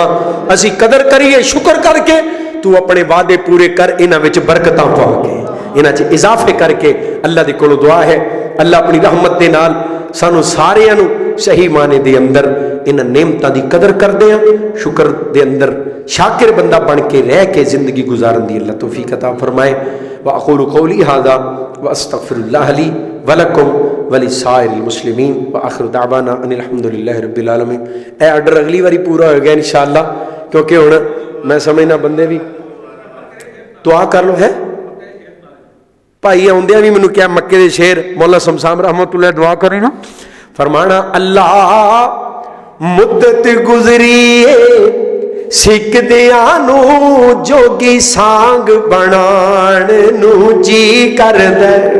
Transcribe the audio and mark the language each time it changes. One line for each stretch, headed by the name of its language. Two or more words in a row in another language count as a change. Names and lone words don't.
Punjabi: اسیں قدر کریے شکر کر کے، تو اپنے وعدے پورے کر، انہاں وچ برکتاں پا کے، انہاں چ اضافے کر کے. اللہ دے کولوں دعا ہے اللہ اپنی رحمت دے نال سانوں ساریاں نوں صحیح معنے دے اندر ان نعمتاں دی قدر کردے ہیں، شکر دے اندر شاکر بندہ بن کے رہ کے زندگی گزارن دی اللہ توفیق عطا فرمائے.
Arabic: وأقول قولي هذا وأستغفر الله لي ولكم ولسائر المسلمين وآخر دعوانا أن الحمد لله رب العالمين.
Punjabi: اے آرڈر اگلی باری پورا ہو گیا ان شاء اللہ، کیونکہ ہن میں سمجھنا بندے بھی دعا کر لو ہے. بھائی آؤندیاں بھی مینوں کیا مکے دے شیر مولا شمسام رحمۃ اللہ دعا کریں نا، فرمانا اللہ مدت گزری سکدیاں نوں جوگی سانگ بنان نوں جی کردا.